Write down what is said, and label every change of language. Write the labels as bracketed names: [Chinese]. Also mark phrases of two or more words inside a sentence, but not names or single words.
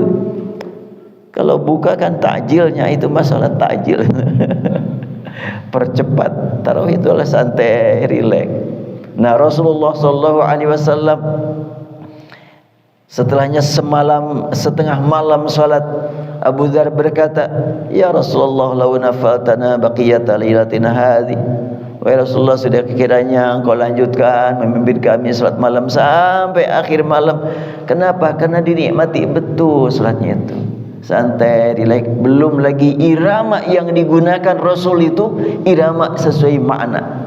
[Indonesian] Kalau buka kan takjilnya, itu masalah takjil. Percepat. Tarawih itu adalah santai, rileks. Nah, Rasulullah [Arabic] صلى الله عليه وسلم [Indonesian] setelahnya setengah malam salat, Abu Dzar berkata, [Arabic] "يا رسول الله, لو نفلتنا بقية ليلتنا هذه." [Indonesian] Wahai Rasulullah, sudah kiranya engkau lanjutkan memimpin kami salat malam sampai akhir malam. Kenapa? Karena dinikmati betul salatnya itu. Santai, relax. Belum lagi irama yang digunakan Rasul itu irama sesuai makna.